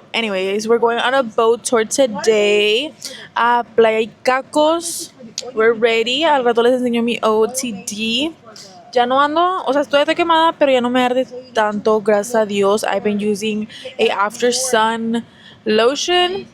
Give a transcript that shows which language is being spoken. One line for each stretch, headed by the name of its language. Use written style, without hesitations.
English: Anyways, we're going on a boat tour today a Playa Icacos. We're ready.
Spanish: Al rato les enseño mi OOTD. Ya no ando, o sea, estoy de quemada, pero ya no me arde tanto, gracias a Dios.
English: I've been using a After Sun lotion.